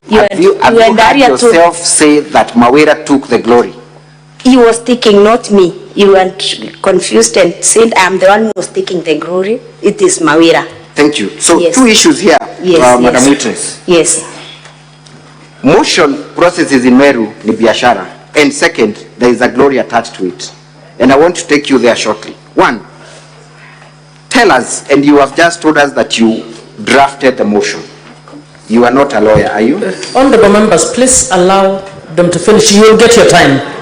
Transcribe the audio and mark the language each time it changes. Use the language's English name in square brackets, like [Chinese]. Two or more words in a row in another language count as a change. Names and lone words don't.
[English] Have you heard yourself say that Mawira took the glory? He was taking, not me. You were confused and said I'm the one who was taking the glory. It is Mawira. Thank you. So yes. Two issues here, Madam Witness. Yes. Motion processes in Meru [Swahili] ni biashara, [English] and second, there is a glory attached to it. And I want to take you there shortly. One, tell us, and you have just told us that you drafted the motion. You are not a lawyer, are you? Honorable members, please allow them to finish. You will get your time.